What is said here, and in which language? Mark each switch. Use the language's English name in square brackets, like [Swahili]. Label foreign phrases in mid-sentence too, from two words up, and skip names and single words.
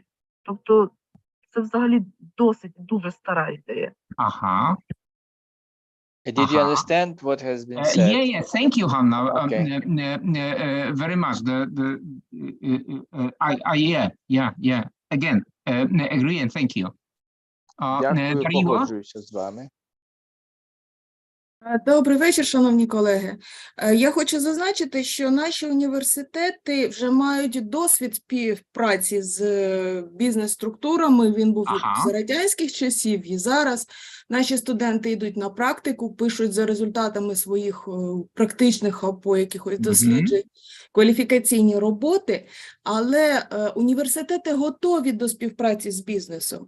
[Ukrainian] Тобто це взагалі досить дуже стара ідея. [English] Did you understand what has been said? Yeah, thank you, Hanna. Okay. Very much. Yeah. Again, agree and thank you. [Ukrainian] Дякую, погоджуюся з вами. Добрий вечір, шановні колеги. Я хочу зазначити, що наші університети вже мають досвід співпраці з бізнес-структурами. Він був з радянських часів, і зараз наші студенти йдуть на практику, пишуть за результатами своїх практичних або якихось досліджень кваліфікаційні роботи, але університети готові до співпраці з бізнесом.